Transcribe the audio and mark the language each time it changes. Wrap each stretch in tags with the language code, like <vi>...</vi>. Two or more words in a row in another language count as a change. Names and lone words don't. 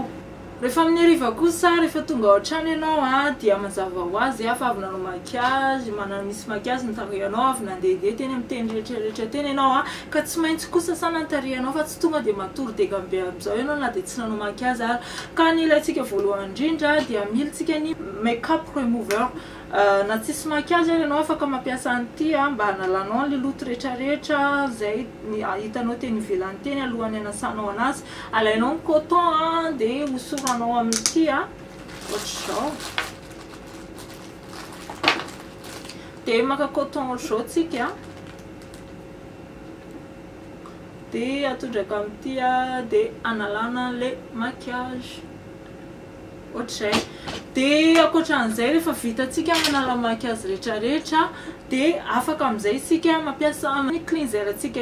<mg>Rehefa amin'ny hariva kosa rehefa tonga ao an-trano ianao dia mazava ho azy fa avy nanao maquillage misy maquillage ny tarehinao avy nandehandeha teny amin'ny teny rehetrarehetra teny ianao ka tsy maintsy kosa sana ny tarehinao fa tsy tonga dia matory degambe amin'izao ianao na dia tsy nanao maquillage ary ka ny ilaintsika voalohany indrindra dia milatsika ny</mg> <en>make-up remover</en> <mg>na tsisy maquillage ary ianao afaka mampiasa an'ity mba hanalanao an'le loto rehetrarehetra zay hitanao teny ivelany teny alohan'ny hanasanao anazy alainao ny coton dia hosoranao amin'ity ohatr'izao dia maka coton ohatr'izao tsika dia atondraka amin'ity dia analana le maquillage ohatr'izay dia akoatran'izay rehefa vitatsika manala maquillage rehetrarehetra dia afaka amin'izay isika mampiasa amin'ny cleanser tsika</mg>